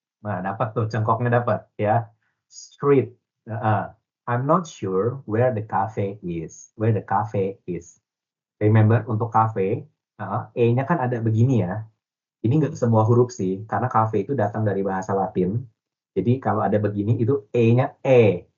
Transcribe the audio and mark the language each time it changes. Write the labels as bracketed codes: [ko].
[id] Nah, dapat tuh cengkoknya dapat ya. [en] Street. I'm not sure where the cafe is. Where the cafe is. [id] Remember untuk cafe, E-nya kan ada begini ya. Ini nggak semua huruf sih, karena cafe itu datang dari bahasa Latin. Jadi kalau ada begini itu E-nya E.